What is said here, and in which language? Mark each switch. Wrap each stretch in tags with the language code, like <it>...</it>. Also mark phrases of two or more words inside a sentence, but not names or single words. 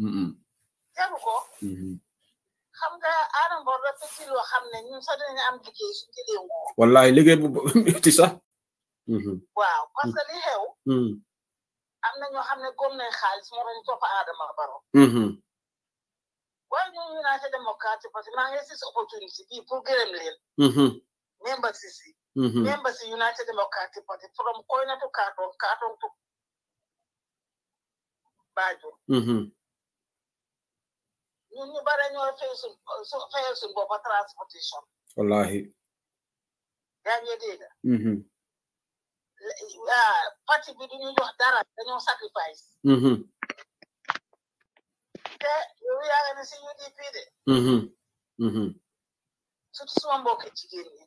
<wo>xam nga Adama Barrow dafa ci loo xam ne ñun sax dinañ am liggéey suñu jëlee nguur wallahi liggéey bu metti sax waaw</wo> <fr>parce que</fr> <wo>li xew am na ñoo xam ne gom nañ xaalis moo tax ñu topp Adama Barrow waaye ñun United Democratic Party maa ngi si opportunité bii pour gërëm leen members si members si United Democratic Party</wo> <en>from Koyna to Kartong to Banjul</en> <wo>ñun ñu bare ñoo fayal suñ boppa transportation wallahi yaa ngi dégg parti bi duñu jox dara dañoo sacrifice te yow yaa ngi ne si UDP de surtout suma mbokki jigéen ñi</wo>